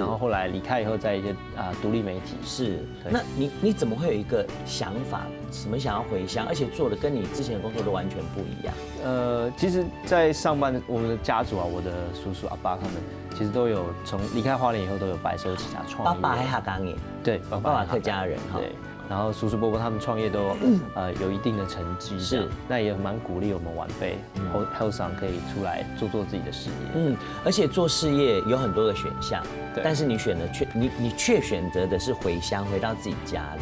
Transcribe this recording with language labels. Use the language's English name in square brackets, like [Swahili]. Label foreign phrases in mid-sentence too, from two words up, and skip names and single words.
[Chinese] 然後後來離開以後，在一些獨立媒體。是。那你怎麼會有一個想法，什麼想要回鄉，而且做的跟你之前的工作都完全不一樣？其實，在上班的我們的家族啊，我的叔叔阿爸他們，其實都有從離開花蓮以後都有白手起家創業。爸爸還客家人，對，爸爸客家人哈。對。然后叔叔伯伯他们创业都有一定的成绩，是，那也蛮鼓励我们晚辈后上可以出来做自己的事业。而且做事业有很多的选项，但是你却选择的是回乡，回到自己家里。